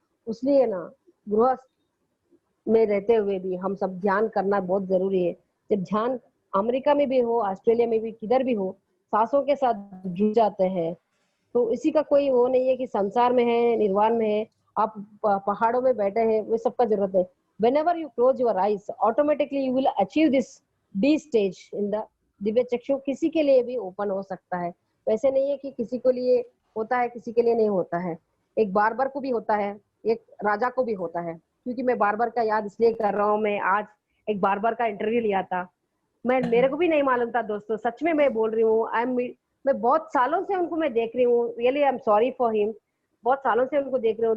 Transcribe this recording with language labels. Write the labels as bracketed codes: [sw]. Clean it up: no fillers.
[hi] इसलिए ना गृहस्थ में रहते हुए भी हम सब ध्यान करना बहुत जरूरी है। जब ध्यान अमेरिका में भी हो, ऑस्ट्रेलिया में भी, किधर भी हो, सांसों के साथ जुड़ जाते हैं। तो इसी का कोई वो नहीं है कि संसार में है, निर्वाण में है, आप पहाड़ों में बैठे हैं, वो सबका जरूरत है। [en] whenever you close your eyes automatically you will achieve this D stage in the [hi] Divya चक्षु किसी के लिए भी ओपन हो सकता [en] है। [hi] वैसे नहीं है कि किसी को लिए होता है किसी के लिए नहीं होता है। एक बार्बर को भी होता है, एक राजा को भी होता है। क्योंकि मैं बार्बर का याद इसलिए कर रहा हूँ, मैं आज एक बार्बर का इंटरव्यू लिया था, मेरे को भी नहीं मालूम था दोस्तों, सच में मैं बोल रही हूँ। मैं बहुत सालों से उनको मैं देख रही हूँ, [en] really I am sorry for him, [hi] बहुत सालों से उनको देख रही हूँ।